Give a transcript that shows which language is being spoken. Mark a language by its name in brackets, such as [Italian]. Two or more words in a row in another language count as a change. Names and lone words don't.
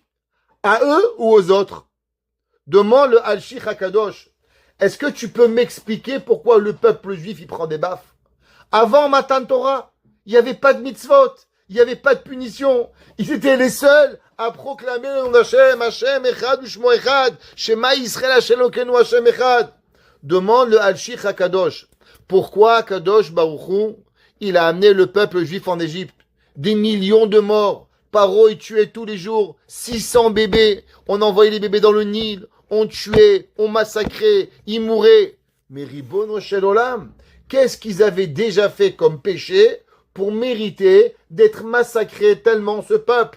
[French] À eux ou aux autres? Demande le Al-Shich HaKadosh. Est-ce que tu peux m'expliquer pourquoi le peuple juif il prend des baffes? Avant [Hebrew] מתן תורה, [French] il n'y avait pas de mitzvot, il n'y avait pas de punition. Ils étaient les seuls à proclamer le nom d'Hachem, [Hebrew] השם אחד ושמו אחד, שמע ישראל השם אלוקינו השם אחד. [French] Demande le Al-Shich HaKadosh. Pourquoi [Hebrew] קדוש ברוך הוא, [French] il a amené le peuple juif en Égypte? Des millions de morts. Paro, il tuait tous les jours 600 bébés. On envoyait les bébés dans le Nil. On tuait, on massacrait, ils mouraient. Mais [Hebrew] רבונו של עולם, [French] qu'est-ce qu'ils avaient déjà fait comme péché pour mériter d'être massacrés tellement ce peuple?